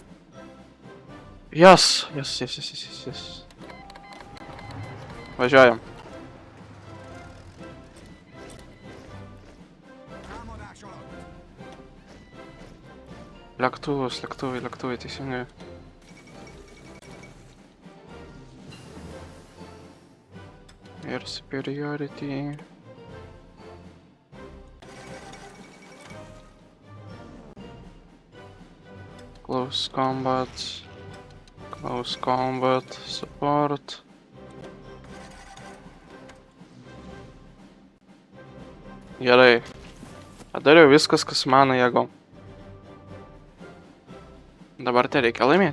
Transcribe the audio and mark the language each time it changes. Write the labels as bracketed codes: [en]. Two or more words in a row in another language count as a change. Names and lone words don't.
[lt] Yes. Važiuojam. Lėktuvai, teisingai. [en] Air superiority. Close combat, support. [lt] Gerai. Padariau viskas, kas mano jėgom. Dabar tai reikia laimėti.